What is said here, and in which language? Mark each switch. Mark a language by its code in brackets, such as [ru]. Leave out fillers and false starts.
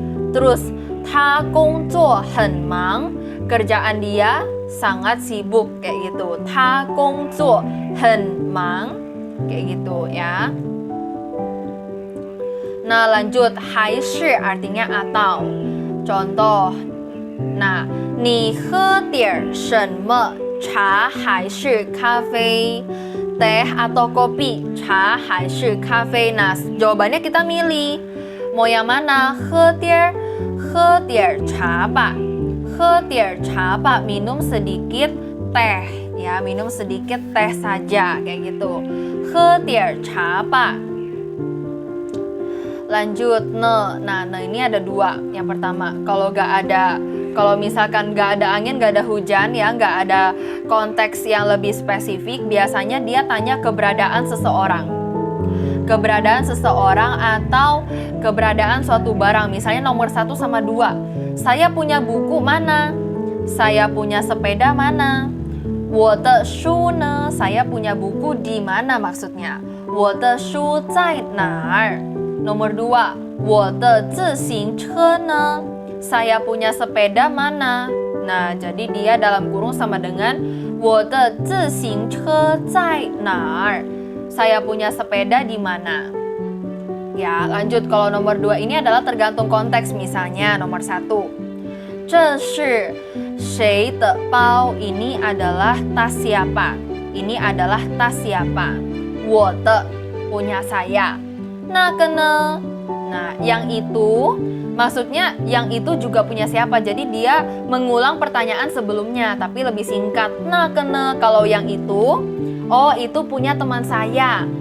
[id] Terus [zh] 他工作很忙, [id] kerjaan dia sangat sibuk, kayak gitu. [zh] 他工作很忙, [id] kayak gitu ya. Nah lanjut, 还是 artinya atau. Contoh, nah [zh] 你喝点什么, 茶还是咖啡? [id] Teh atau kopi, [zh] 茶还是咖啡? [id] Nah, jawabannya kita milih. Mau yang mana? [zh] 喝点茶吧. 喝点茶吧, [id] minum sedikit teh ya, minum sedikit teh saja kayak gitu. [zh] 喝点茶吧. [id] Lanjut, ne. Nah, ini ada 2. Yang pertama, kalau misalkan gak ada angin, gak ada hujan ya, gak ada konteks yang lebih spesifik, biasanya dia tanya keberadaan seseorang. Keberadaan seseorang atau keberadaan suatu barang. Misalnya nomor 1 sama 2. Saya punya buku mana? Saya punya sepeda mana? [zh] 我的书呢? [id] Saya punya buku di mana maksudnya? [zh] 我的书在哪儿? [id] Nomor 2, [zh] 我的自行车呢? [id] Saya punya sepeda mana? Nah, jadi dia dalam kurung sama dengan [zh] 我的自行车在哪儿? [id] Saya punya sepeda di mana? Ya, lanjut. Kalau nomor 2 ini adalah tergantung konteks. Misalnya nomor 1, [zh] 这是谁的包? [id] Ini adalah tas siapa? Ini adalah tas siapa? [zh] 我的 [id] punya saya. [zh] 那个呢? [id] Nah, yang itu maksudnya yang itu juga punya siapa? Jadi dia mengulang pertanyaan sebelumnya tapi lebih singkat. [zh] 那个呢? [id] Kalau yang itu, oh itu punya teman saya.